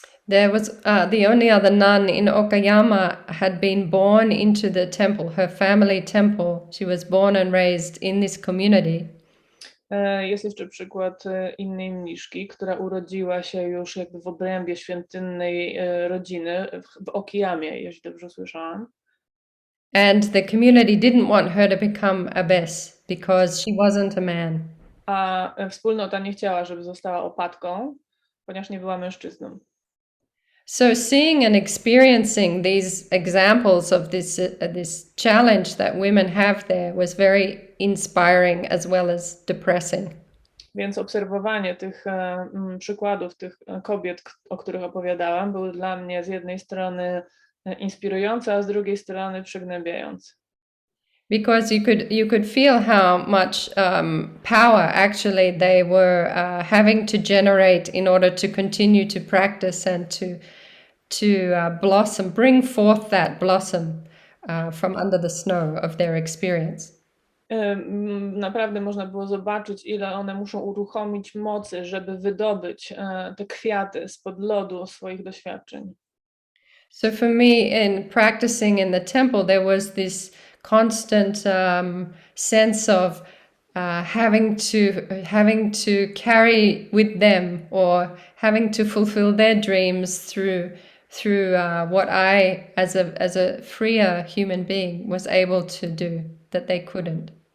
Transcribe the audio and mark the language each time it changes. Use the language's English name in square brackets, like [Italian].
[English] There was the only other nun in Okayama had been born into the temple, her family temple. She was born and raised in this community. [Polish] Jest jeszcze przykład innej mniszki, która urodziła się już jakby w obrębie świątynnej rodziny w Okayamie, jeśli dobrze słyszałam. [English] And the community didn't want her to become a abbess because she wasn't a man. [Polish] A wspólnota nie chciała, żeby została opatką, ponieważ nie była mężczyzną. [English] So seeing and experiencing these examples of this challenge that women have there was very inspiring as well as depressing. [Polish] Więc obserwowanie tych przykładów, tych kobiet, o których opowiadałam, były dla mnie z jednej strony inspirujące, a z drugiej strony przygnębiające. [English] Because you could feel how much power actually they were having to generate in order to continue to practice and to blossom, bring forth that blossom from under the snow of their experience. [Polish] Naprawdę można było zobaczyć, ile one muszą uruchomić mocy, żeby wydobyć te kwiaty spod lodu swoich doświadczeń. [English] So for me, in practicing in the temple, there was this constant sense of having to carry with them or having to fulfill their dreams through what I, as a freer human being, was able to do that they couldn't.